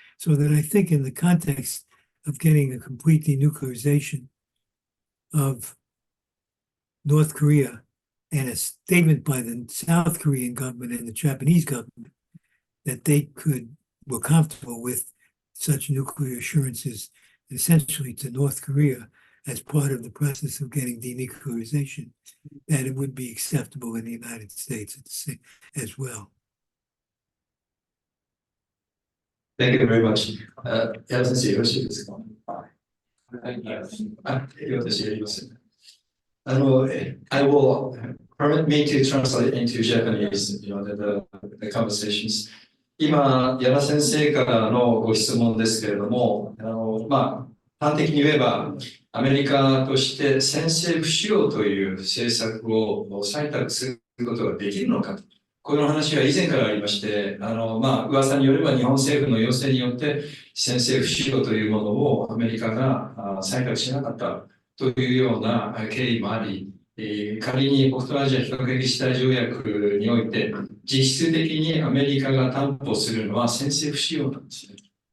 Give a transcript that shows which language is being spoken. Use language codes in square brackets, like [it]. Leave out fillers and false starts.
[en] So that I think in the context of getting a complete denuclearization of North Korea and a statement by the South Korean government and the Japanese government that they were comfortable with such nuclear assurances essentially to North Korea, as part of the process of getting denuclearization, that it would be acceptable in the United States as well. Thank you very much. [ja] 矢田先生、よろしいですか？私やります。 [en] I will permit me to translate into Japanese, the conversations. [ja] 今、矢田先生からのご質問ですけれども、端的に言えば、アメリカとして先制不使用という政策を採択することができるのかと。この話は以前からありまして、噂によれば日本政府の要請によって先制不使用というものをアメリカが採択しなかったというような経緯もあり、仮に北東アジア非核兵器地帯条約において実質的にアメリカが担保するのは先制不使用なんですね。